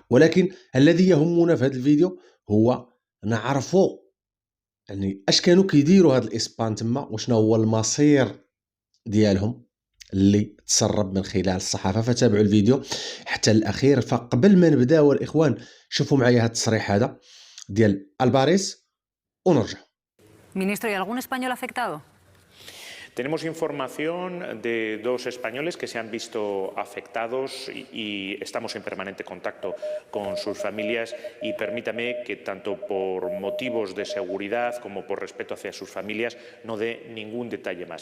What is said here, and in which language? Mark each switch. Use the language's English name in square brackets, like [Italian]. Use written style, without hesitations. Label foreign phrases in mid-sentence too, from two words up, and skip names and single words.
[Arabic] ولكن الذي يهمنا في هذا الفيديو هو نعرفوا يعني اش كانوا كيديروا هاد الاسبان تما، وشنو هو المصير ديالهم اللي تسرب من خلال الصحافه. فتابعوا الفيديو حتى الاخير. فقبل ما نبداو الاخوان شوفوا معايا هاد التصريح هذا ديال الباريس ونرجع. [Spanish] Ministro, ¿y algún español afectado? Tenemos información de dos españoles que se han visto afectados y estamos en permanente contacto con sus familias, y permítame que tanto por motivos de seguridad como por respeto hacia sus familias no dé ningún detalle más.